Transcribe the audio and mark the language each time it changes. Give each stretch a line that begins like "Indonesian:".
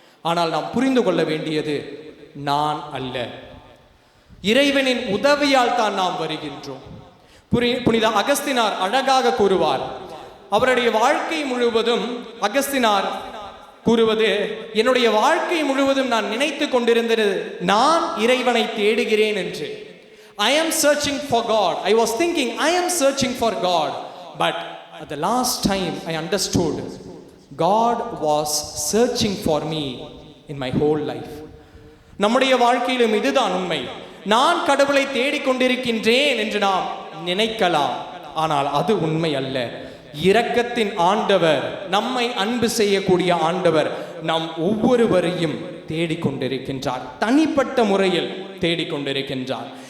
Tamil: ஆனால் நாம் புரிந்து கொள்ள வேண்டியது, நான் அல்ல, இறைவனின் உதவியால் தான் நாம் வருகின்றோம். புனித அகஸ்தினார் அழகாக கூறுவார். அவருடைய வாழ்க்கை முழுவதும் அகஸ்தினார் கூறுவது, என்னுடைய வாழ்க்கை முழுவதும் நான் நினைத்து கொண்டிருந்தது நான் இறைவனை தேடுகிறேன் என்று.
English: I am searching for God. I was thinking I am searching for God. But at the last time I understood God was searching for me in my whole life.
Tamil: நம்முடைய வாழ்க்கையிலும் இதுதான் உண்மை. நான் கடவுளை தேடிக்கொண்டிருக்கின்றேன் என்று நாம் நினைக்கலாம், ஆனால் அது உண்மை அல்ல. இரக்கத்தின் ஆண்டவர், நம்மை அன்பு செய்யக்கூடிய ஆண்டவர் நம் ஒவ்வொருவரையும் தேடிக்கொண்டிருக்கின்றார், தனிப்பட்ட முறையில் தேடிக்கொண்டிருக்கின்றார்.